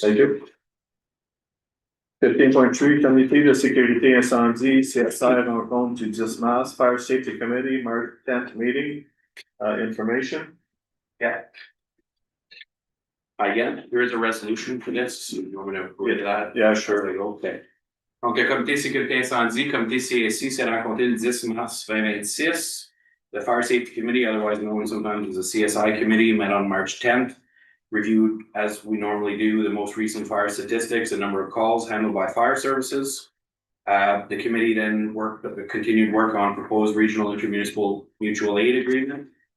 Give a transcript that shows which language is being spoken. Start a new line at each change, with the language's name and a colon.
English: Thank you. 15.3,
French: Comité de sécurité incendie, CSI rencontre du 10 mars,
English: Fire Safety Committee, March 10th meeting, information. Yeah. Again, there is a resolution for this, you want me to read that? Yeah, sure. Okay.
French: Donc, le comité sécurité incendie, comité CSI, s'est rencontré le 10 mars 2026.
English: The Fire Safety Committee, otherwise known sometimes as the CSI Committee, met on March 10th. Reviewed, as we normally do, the most recent fire statistics, the number of calls handled by fire services. The committee then continued work on proposed regional intermunicipal mutual aid agreement.